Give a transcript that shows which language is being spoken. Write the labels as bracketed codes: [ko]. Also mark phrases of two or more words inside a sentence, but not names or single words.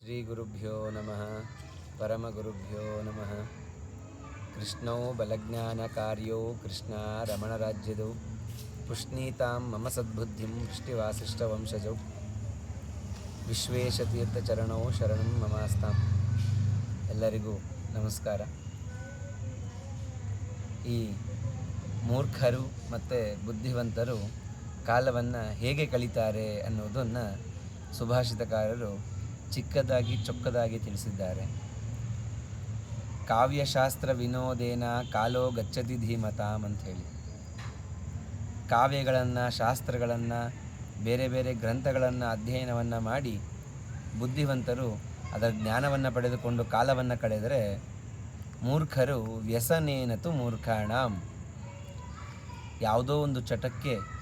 [sa] ಶ್ರೀ ಗುರುಭ್ಯೋ ನಮಃ ಪರಮಗುರುಭ್ಯೋ ನಮಃ. ಕೃಷ್ಣೋ ಬಲಜ್ಞಾನಕಾರ್ಯೋ ಕೃಷ್ಣ ರಮಣರಾಜ್ಯದೌ ಪುಷ್ಣೀತಾಂ ಮಮ ಸದ್ಬುದ್ಧಿಂ ವೃಷ್ಟಿವಾಸಿಷ್ಠವಂಶಜೌ ವಿಶ್ವೇಶತೀರ್ಥಚರಣೌ ಶರಣಂ ಮಮಾಸ್ತಾಂ. [kn] ಎಲ್ಲರಿಗೂ ನಮಸ್ಕಾರ. ಈ ಮೂರ್ಖರು ಮತ್ತು ಬುದ್ಧಿವಂತರು ಕಾಲವನ್ನು ಹೇಗೆ ಕಳೀತಾರೆ ಅನ್ನೋದನ್ನು ಸುಭಾಷಿತಕಾರರು ಚಿಕ್ಕದಾಗಿ ಚೊಕ್ಕದಾಗಿ ತಿಳಿಸಿದ್ದಾರೆ. [sa] ಕಾವ್ಯಶಾಸ್ತ್ರ ವಿನೋದೇನ ಕಾಲೋ ಗಚ್ಚತಿ ಧೀಮತಾಂ [kn] ಅಂಥೇಳಿ, ಕಾವ್ಯಗಳನ್ನು, ಶಾಸ್ತ್ರಗಳನ್ನು, ಬೇರೆ ಬೇರೆ ಗ್ರಂಥಗಳನ್ನು ಅಧ್ಯಯನವನ್ನು ಮಾಡಿ ಬುದ್ಧಿವಂತರು ಅದರ ಜ್ಞಾನವನ್ನು ಪಡೆದುಕೊಂಡು ಕಾಲವನ್ನು ಕಳೆದರೆ, ಮೂರ್ಖರು [sa] ವ್ಯಸನೇನತು ಮೂರ್ಖಾಣಾಂ, [kn] ಯಾವುದೋ ಒಂದು ಚಟಕ್ಕೆ